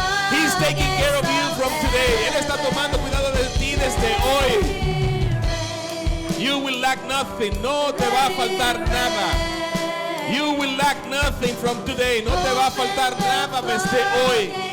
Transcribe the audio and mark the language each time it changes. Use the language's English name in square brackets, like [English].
[English] He's taking care of you from today. [Spanish] Él está tomando cuidado de ti desde hoy. [English] You will lack nothing. [Spanish] No te va a faltar nada. [English] You will lack nothing from today. [Spanish] No te va a faltar nada desde hoy.